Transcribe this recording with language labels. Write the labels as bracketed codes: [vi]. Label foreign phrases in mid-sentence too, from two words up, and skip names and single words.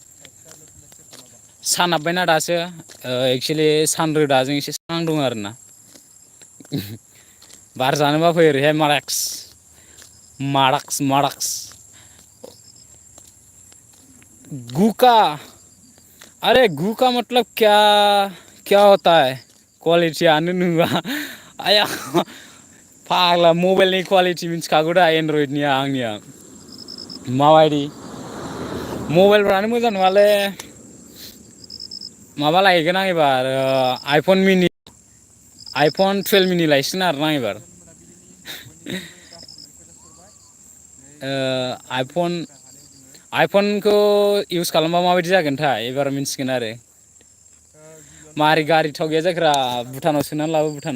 [brx] सान हाबबायना दासो एक्सुवेलि सान रोदाजों एसे स्रां दं आरोना बार जानोबा फै ओरैहाय माराक्स गुका अरे गुका [hi] मतलब क्या होता है [brx] क्वालिटियानो नुवा आया फाग्ला मबाइलनि क्वालिटि मिथिखागौ दा एनड्रइडनिया आंनिया माबायदि मबाइलफ्रानो मोजां नङालै माबा लायगोन आं एबार आइफन 12 मिनि लायसिगोन आरोना एबार आइफनखौ इउस खालामबा माबायदि जागोनथाय एबार मिथिगोन आरो मारै गारि थाव गैया जायफ्रा भुटानाव सोनानै लाबो